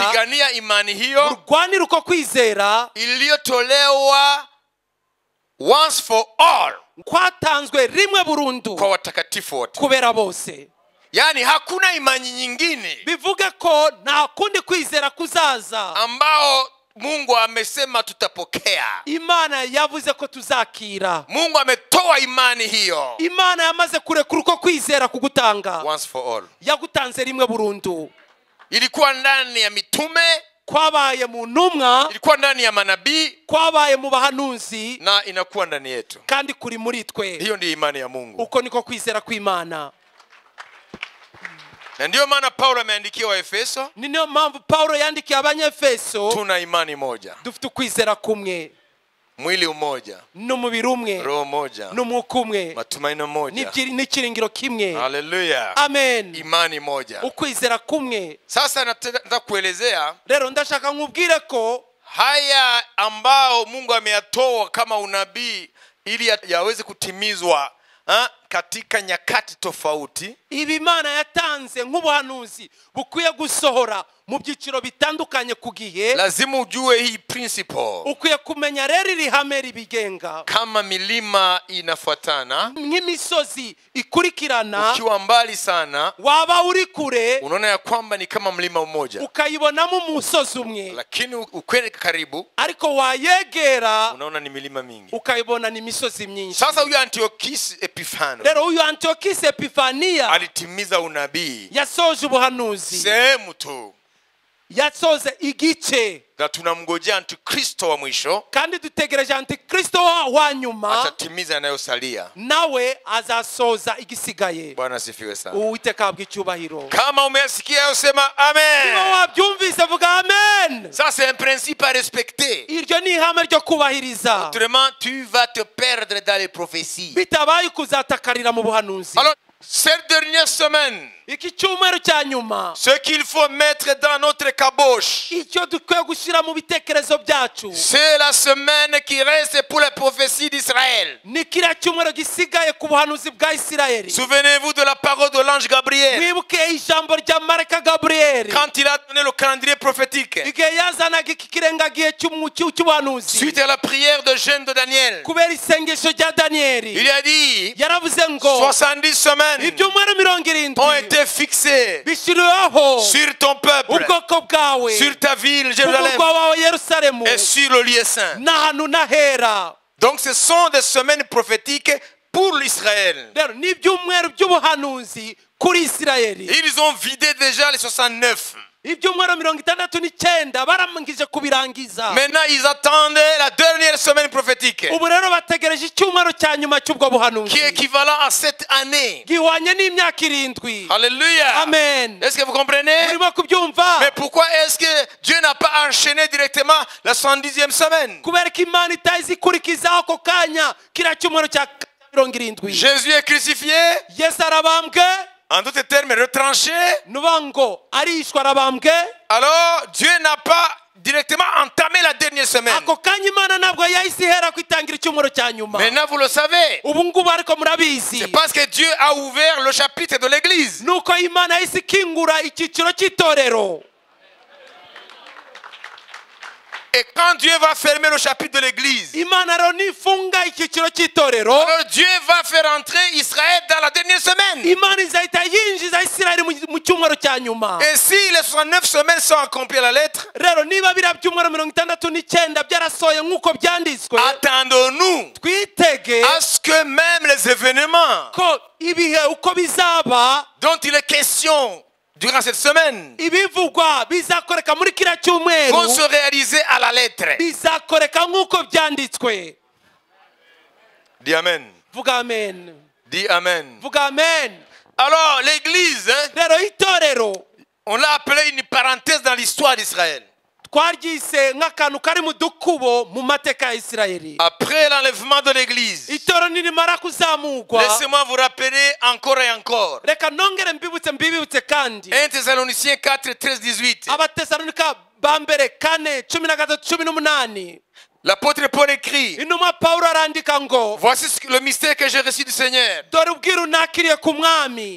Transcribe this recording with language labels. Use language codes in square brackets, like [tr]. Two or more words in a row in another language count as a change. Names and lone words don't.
[sw] pigania imani hiyo [rw] murwanire uko kwizera [en] iliyotolewa once for all [rw] kwatanzwe rimwe burundu [sw] kwa watakatifu wote. [rw] kubera bose. [sw] Yani hakuna imani nyingine [rw] bivuge ko nta kundi kwizera kuzaza [sw] ambao Mungu amesema tutapokea. [rw] Imana yavuze ko tuzakira. [sw] Mungu ametoa imani hiyo [rw] Imana yamaze kurekura uko kwizera kugutanga, [en] once for all. [rw] yagutanze rimwe burundu. [sw] Ilikuwa ndani ya mitume, [rw] kwabaye mu ntumwa, [sw] ilikuwa ndani ya manabii, [rw] kwabaye mu bahanuzi, [sw] na inakuwa ndani yetu. [rw] kandi kuri muri twe. [sw] Hiyo ndiyo imani ya Mungu. [rw] uko niko kwizera kw'Imana. [sw] Na ndiyo maana Paulo ameandikia Waefeso, [rw] ni niyo mpamvu Paulo yandikiye Abanyefeso, [sw] tuna imani moja, [rw] dufite ukwizera kumwe, [sw] mwili umoja, [rw] n'umubiri umwe, [sw] roho moja, [rw] n'umwuka umwe, [sw] matumaini moja. [rw] n'ikiringiro kimwe. [sw] Haleluya. [rw] Amen. [sw] Imani moja. [rw] ukwizera kumwe. [sw] Sasa nataka kuelezea [rw] rero ndashaka nkubwire ko [sw] haya ambao Mungu ameyatoa kama unabii ili yaweze kutimizwa katika nyakati tofauti. [rw] ibi Imana yatanze nk'ubuhanuzi bukwiye gusohora mu byiciro bitandukanye ku gihe. [sw] Lazima ujue hii principle. [rw] ukwiye kumenya rero iri hame ribigenga. [sw] Kama milima inafuatana, [rw] nk'imisozi ikurikirana, [sw] ukiwa mbali sana [rw] waba uri kure [sw] unaona ya kwamba ni kama mlima mmoja, [rw] ukayibonamo umusozi umwe, [sw] lakini ukwenda karibu [rw] ariko wayegera [sw] unaona ni milima mingi. [rw] ukayibona ni imisozi myinshi. [sw] Sasa huyu Antiochus Epiphanes [rw] rero uyu Antiochus Epifaniya [sw] alitimiza unabii [rw] yasoje ubuhanuzi, [sw] sehemu tu, [rw] yasoze igice, [sw] na tunamngojea Antikristo wa mwisho, [rw] kandi dutegereje Antikristo wa nyuma, [sw] atatimiza yanayosalia. [rw] nawe azasoza igisigaye. [sw] Bwana asifiwe sana. [rw] Uwiteka ahabwe icyubahiro. [sw] Kama umesikia hayo sema amen. [rw] niba wabyumvise vuga amen. [fr] Ça c'est un principe à respecter. [rw] iryo ni ihame ryo kubahiriza, [fr] Autrement tu vas te perdre dans les prophéties. [rw] bitabaye kuzatakarira mu buhanuzi. [fr] Alors cette dernière semaine, [rw] iki cyumweru cya nyuma [fr] ce qu'il faut mettre dans notre caboche, [rw] icyo dukwiye gushyira mu bitekerezo byacu [fr] c'est la semaine qui reste pour les prophéties d'Israël. [rw] ni kiriya cyumweru gisigaye ku buhanuzi bwa isirayeli. [fr] Souvenez-vous de la parole de l'ange Gabriel [rw] mwibuke ijambo rya marayika gaburiyeli [fr] quand il a donné le calendrier prophétique [rw] igihe yazanaga iki kirengagihe cy'ubuhanuzi [fr] suite à la prière de jeûne de Daniel. [rw] kubera isengesho rya daniyeli [fr] Il a dit [rw] yaravuze ngo [fr] 70 semaines [rw] ibyumweru 70 [fr] ont été fixées [rw] bishyiriweho [fr] sur ton peuple, [rw] ubwoko bwawe [fr] sur ta ville [rw] ku [fr] Jérusalem [rw] murwa wawe yerusalemu [fr] et sur le lieu saint. [rw] n'ahantu n'ahera. [fr] Donc ce sont des semaines prophétiques pour l'Israël. [rw] rero ni ibyumweru by'ubuhanuzi kuri isirayeli. [fr] Ils ont vidé déjà les 69. [rw] ibyumweru 69 barangije kubirangiza. [fr] Maintenant ils attendent la dernière semaine prophétique [rw] ubu rero bategereje icyumweru cya nyuma cy'ubwo [fr] qui est [rw] buhanuzi [fr] équivalent à cette année. [rw] gihwanye n'imyaka 7. [fr] Alléluia. [rw] Amen. [fr] Est-ce que vous comprenez? [rw] urimo kubyumva? [fr] Mais pourquoi est-ce que Dieu n'a pas enchaîné directement la 110e semaine? [rw] kubera ko imana itazi ikurikizaho ako kanya kiriya cyumweru cya 70. [fr] Jésus est crucifié, [rw] yesu arabambwe [fr] en d'autres termes retranché. [rw] nuvuga ngo arishwa arabambwe. [fr] Alors Dieu n'a pas directement entamé la dernière semaine. [rw] ako kanya imana ntabwo yahise ihera kwitangira icyumweru cya nyuma. [fr] Maintenant vous le savez, [rw] ubu ngubu ariko murabizi [fr] c'est parce que Dieu a ouvert le chapitre de l'église. [rw] nuko imana yahise ikingura icyiciro cy'itorero. [fr] Et quand Dieu va fermer le chapitre de l'église, [rw] imana rero nifunga icyiciro cy'itorero [fr] alors Dieu va faire entrer Israël dans la dernière semaine. [rw] imana izahita yinjiza isirayeli mu cyumweru cya nyuma. [fr] Et si les 69 semaines sont accomplies à la lettre, [rw] rero niba biriya byumweru 69 byarasohoye nk'uko byanditswe [fr] attendons-nous [rw] twitege [fr] à ce que même les événements [rw] ko ibihe uko bizaba [fr] dont il est question durant cette semaine [rw] ibivugwa bizakoreka muri kiriya [fr] vont [rw] cyumweru [fr] se réaliser à la lettre. [rw] bizakoreka nk'uko byanditswe. [fr] Dis Amen. [rw] vuga amen. [fr] Dis Amen. [rw] vuga amen. [fr] Alors l'église, [rw] rero itorero [fr] on l'a appelé une parenthèse dans l'histoire d'Israël. [rw] twaryise nk'akantu kari mu dukubo mu mateka ya isirayeli. [fr] Après l'enlèvement de l'église, [rw] itorero nirimara kuzamurwa [fr] laissez-moi vous rappeler encore et encore. [rw] reka nongere mbibutse kandi [fr] 1 Thessaloniciens 4, 13, 18. [rw] abatesalonika ba mbere 4:13-18. [fr] L'apôtre Paul écrit, [rw] intumwa pawulo arandika ngo [fr] voici le mystère que j'ai reçu du Seigneur. [rw] dore ubwiru nakiriye ku mwami.